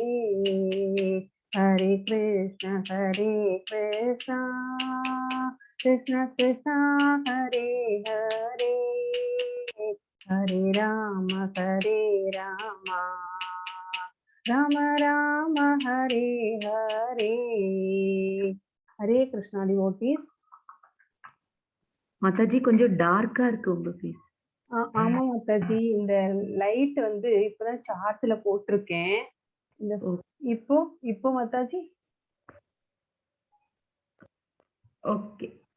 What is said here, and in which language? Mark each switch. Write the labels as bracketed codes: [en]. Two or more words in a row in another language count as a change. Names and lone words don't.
[hi] हरे कृष्ण कृष्ण कृष्ण हरे हरे, हरे राम राम राम हरे हरे. हरे कृष्णा डिवोटीज. [ta] மாதாஜி கொஞ்சம் டார்க்கா இருக்கு உங்க ஃபேஸ். ஆமா மாதாஜி, இந்த லைட் வந்து இப்பதான் சார்ட்ல போட்டிருக்கேன். இந்த இப்போ மாதாஜி ஓகே,